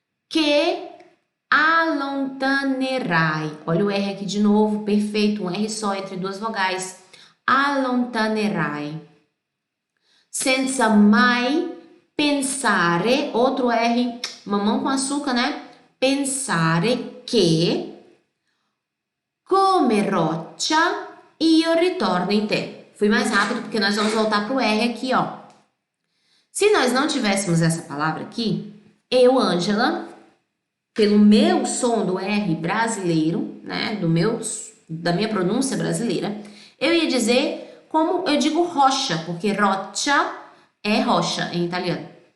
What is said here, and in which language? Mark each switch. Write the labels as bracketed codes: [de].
[it] Que allontanerai. [pt] Olha o R aqui de novo, perfeito, um R só entre duas vogais. [it] Allontanerai. Senza mai pensare, [pt] outro R, mamão com açúcar, né? [it] Pensare che come roccia io ritorno in te. [pt] Fui mais rápido porque nós vamos voltar pro R aqui, ó. Se nós não tivéssemos essa palavra aqui, eu, Ângela, pelo meu som do R brasileiro, né, da minha pronúncia brasileira, eu ia dizer como eu digo rocha, porque roccia é rocha em italiano.